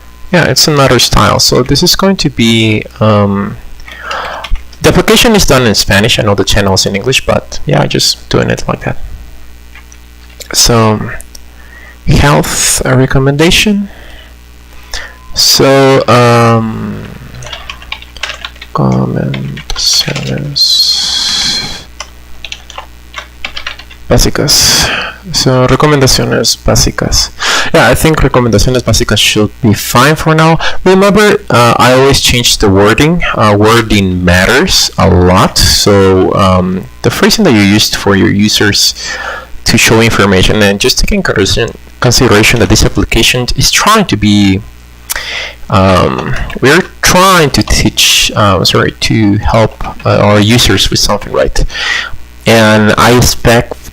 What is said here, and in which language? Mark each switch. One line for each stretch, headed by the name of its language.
English: Yeah, it's another style. So this is going to be the application is done in Spanish. I know the channel is in English, but yeah, just doing it like that. So health recommendation.
Spanish: So recomendaciones básicas. So recomendaciones básicas.
English: Yeah, I think
Spanish: recomendaciones básicas
English: should be fine for now. Remember, I always change the wording. Wording matters a lot. So the phrasing that you used for your users to show information, and just taking consideration that this application is trying to be we're trying to teach to help our users with something, right? And I expect